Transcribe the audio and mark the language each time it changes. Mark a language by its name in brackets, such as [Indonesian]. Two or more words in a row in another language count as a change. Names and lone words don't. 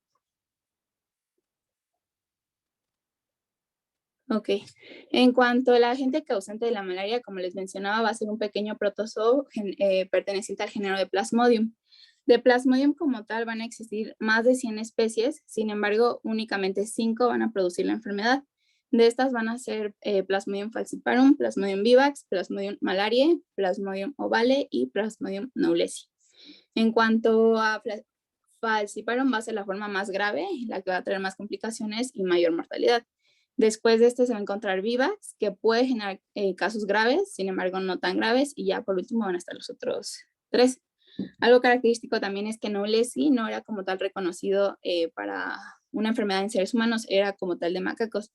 [Spanish] Ok, en cuanto al agente causante de la malaria, como les mencionaba, va a ser un pequeño protozoo perteneciente al género de Plasmodium. De Plasmodium como tal van a existir más de 100 especies, sin embargo, únicamente 5 van a producir la enfermedad. De estas van a ser Plasmodium falciparum, Plasmodium vivax, Plasmodium malariae, Plasmodium ovale y Plasmodium knowlesi. En cuanto a falciparum, va a ser la forma más grave, la que va a traer más complicaciones y mayor mortalidad. Después de este se va a encontrar vivax, que puede generar casos graves, sin embargo no tan graves, y ya por último van a estar los otros 3. Algo característico también es que knowlesi no era como tal reconocido para una enfermedad en seres humanos, era como tal de macacos.